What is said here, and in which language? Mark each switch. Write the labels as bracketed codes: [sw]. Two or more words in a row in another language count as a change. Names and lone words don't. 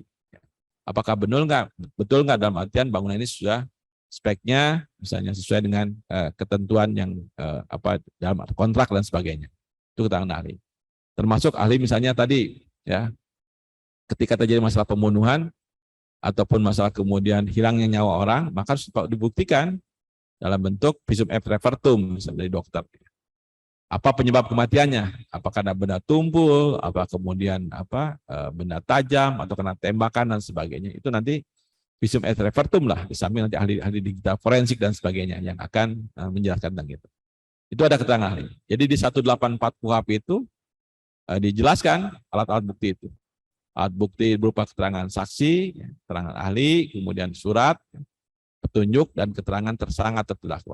[id] Apakah betul nggak dalam artian bangunan ini sudah speknya misalnya sesuai dengan ketentuan yang dalam kontrak dan sebagainya. Itu keterangan ahli. Termasuk ahli misalnya tadi ya, ketika terjadi masalah pembunuhan ataupun masalah kemudian hilangnya nyawa orang, maka harus dibuktikan dalam bentuk [la] visum et repertum [id] misalnya dari dokter. Apa penyebab kematiannya? Apakah ada benda tumpul, apa kemudian benda tajam atau kena tembakan dan sebagainya. Itu nanti [la] visum et repertum [id] lah, di samping nanti ahli digital forensik dan sebagainya yang akan menjelaskan tentang itu. Itu ada keterangan ahli. Jadi di 184 KUHP itu dijelaskan alat-alat bukti itu. Alat bukti berupa keterangan saksi, keterangan ahli, kemudian surat, petunjuk, dan keterangan tersangka atau terdakwa.